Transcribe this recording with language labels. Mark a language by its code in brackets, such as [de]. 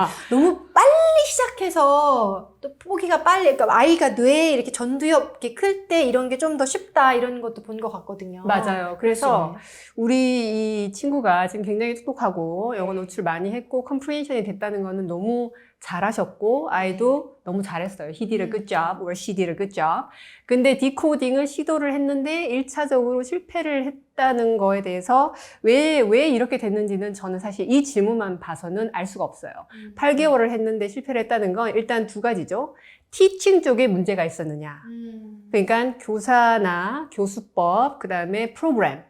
[ko] 너무 빨리 시작해서 또 포기가 빨리, 그러니까 아이가 뇌에 이렇게 전두엽 이렇게 클 때 이런 게 좀 더 쉽다 이런 것도 본 것 같거든요. 맞아요. 그래서 우리 이 친구가 지금 굉장히 똑똑하고 영어 노출 많이 했고 컴프레hension이 됐다는 거는 너무 잘하셨고 아이도 너무 잘했어요. [en] He did a good job or she did a good job. [ko] 근데 디코딩을 시도를 했는데 1차적으로 실패를 했다는 거에 대해서 왜 이렇게 됐는지는 저는 사실 이 질문만 봐서는 알 수가 없어요. 8개월을 했는데 실패를 했다는 건 일단 두 가지죠. 티칭 쪽에 문제가 있었느냐. 그러니까 교사나 교수법, 그 다음에 프로그램.